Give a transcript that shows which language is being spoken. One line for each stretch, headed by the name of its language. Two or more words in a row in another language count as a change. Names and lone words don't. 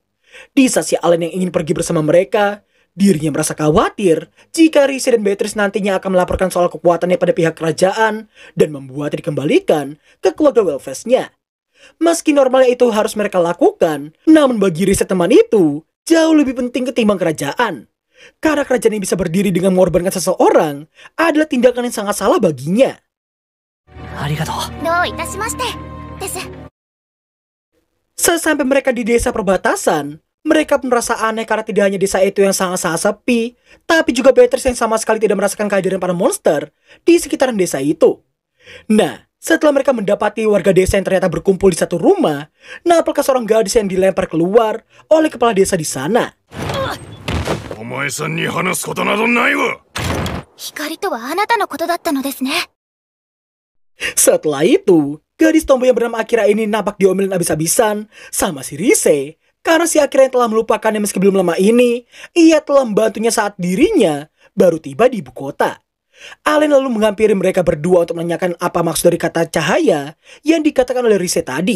Indonesian: Di saat si Allen yang ingin pergi bersama mereka, dirinya merasa khawatir jika Rise dan Beatrice nantinya akan melaporkan soal kekuatannya pada pihak kerajaan dan membuatnya dikembalikan ke keluarga Wellfest-nya. Meski normalnya itu harus mereka lakukan, namun bagi Rise teman itu jauh lebih penting ketimbang kerajaan. Karena kerajaan yang bisa berdiri dengan mengorbankan seseorang adalah tindakan yang sangat salah baginya.
Japanese: Arigatou. どういたしましてです。
Indonesian: Sesampai mereka di desa perbatasan, mereka pun merasa aneh karena tidak hanya desa itu yang sangat-sangat sepi, tapi juga Beatrice yang sama sekali tidak merasakan kehadiran para monster di sekitaran desa itu. Nah, setelah mereka mendapati warga desa yang ternyata berkumpul di satu rumah, nampaknya seorang gadis yang dilempar keluar oleh kepala desa di sana.
Japanese: お前さんに話すことなどないわ。光とはあなたのことだったのですね。
Indonesian: Setelah itu, gadis tomboy yang bernama Akira ini nampak diomelin abis-abisan sama si Rise, karena si Akira yang telah melupakannya meski belum lama ini, ia telah membantunya saat dirinya baru tiba di ibu kota. Allen lalu menghampiri mereka berdua untuk menanyakan apa maksud dari kata cahaya yang dikatakan oleh Rise tadi.